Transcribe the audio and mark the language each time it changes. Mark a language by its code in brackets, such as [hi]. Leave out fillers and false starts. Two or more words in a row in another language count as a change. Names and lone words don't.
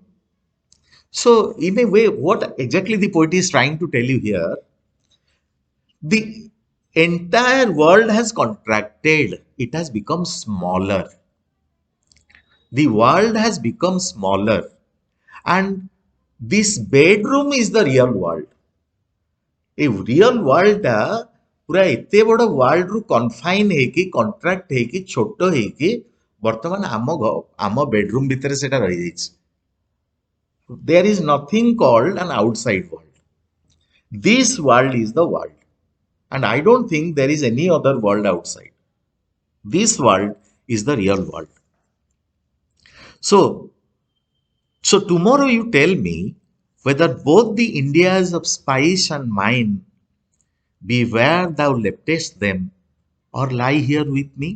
[en] So in a way, what exactly the poet is trying to tell you here, the entire world has contracted, it has become smaller. The world has become smaller, and this bedroom is the real world. [or] ए [en] real world [or] ଟା ପୂରା ଏତେ ବଡ଼ ୱାର୍ଲ୍ଡ ରୁ କନଫାଇନ ହେକି କଣ୍ଟ୍ରାକ୍ଟ ହେକି ଛୋଟ ହେକି ବର୍ତ୍ତମାନ ଆମ ବେଡରୁମ ଭିତର ସେଟା ରହି ଯାଇଛି. [en] There is nothing called an outside world. This world is the world. And I don't think there is any other world outside. This world is the real world. So, so tomorrow you tell me whether both the Indias of spice and mine be where thou leftest them or lie here with me.